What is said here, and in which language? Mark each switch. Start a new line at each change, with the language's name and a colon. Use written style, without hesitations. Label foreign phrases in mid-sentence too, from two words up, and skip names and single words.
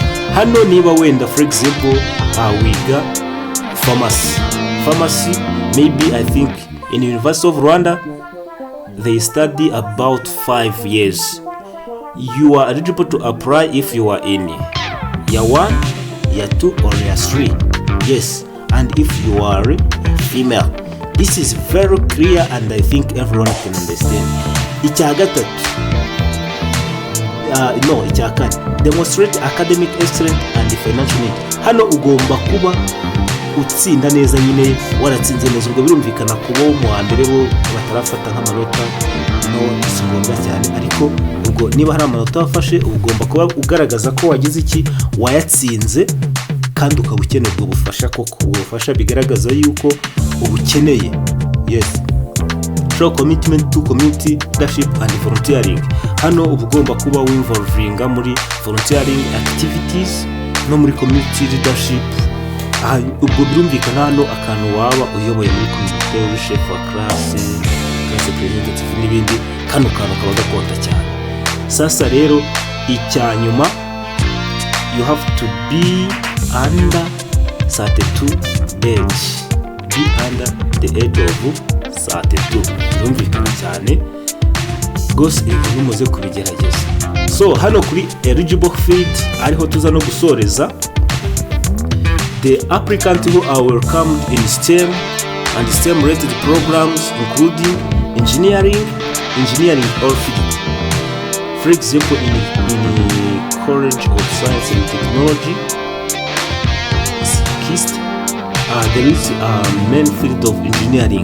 Kinyarwanda: Hano niba wenda
English: for example wiga pharmacy, maybe I think in University of Rwanda they study about 5 years. You are eligible to apply if you are in year 1, year 2 or year 3. Yes, and if you are female. This is very clear and I think everyone can understand.
Kinyarwanda: Icya gatatu, icya kane,
English: demonstrate academic excellence and financial need.
Kinyarwanda: Hano ugomba kuba utsinda neza nyine, waratsinze neza. Ubwo birumvikana kuba mu wa mbere bo batarafata nk'amanota, no si ngombwa cyane, ariko ubwo niba hari amanota wafashe ugomba kuba ugaragaza ko wagize iki, wayatsinze, kandi ukaba ukeneye ubwo bufasha, koko ubufasha bigaragaza yuko ubukeneye.
English: Yes, show commitment to community leadership and volunteering.
Kinyarwanda: Hano ugomba kuba winvolvinga muri
English: volunteering activities
Kinyarwanda: no muri
English: community leadership.
Kinyarwanda: Ubwo birumvikana hano akantu waba uyoboye muri community, uri chef wa
English: class representative
Kinyarwanda: n'ibindi, kano kantu kaba gakonta cyane. Sasa rero icya nyuma,
English: you have to be under 32 age. Be under the age of 32.
Kinyarwanda: Birumvikana cyane gose ibintu muze kubigerageza. So hano kuri
English: eligible field
Kinyarwanda: ariho tuza no gusoreza.
English: The applicant who are welcomed in STEM and STEM-related programs including engineering or field. For example, in College of Science and Technology, KIST, there is a main field of engineering.